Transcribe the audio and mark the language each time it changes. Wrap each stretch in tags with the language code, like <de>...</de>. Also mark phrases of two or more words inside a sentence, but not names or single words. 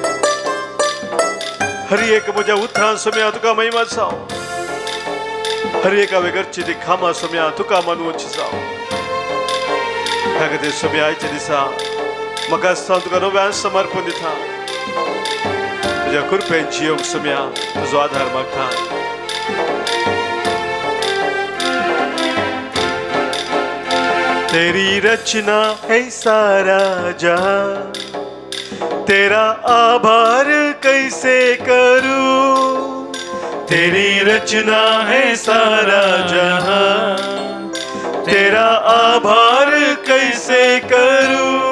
<kok>हर एक म्हज्या उतरान सोम्या तुका महिमा जावं. हर एक हांवें करची ती खामां सोम्या तुका मानवची जावं. ह्या खातीर सोम्या आयच्या दिसा म्हाका हांव तुका नव्यान समर्पण दिता. तुझ्या कृपेची योग सुम्या तुझो आधार मागता.</kok> <hi>तेरी रचना है सारा जहां, तेरा आभार कैसे करूं. तेरी रचना है सारा जहां, तेरा आभार कैसे करूं.</hi>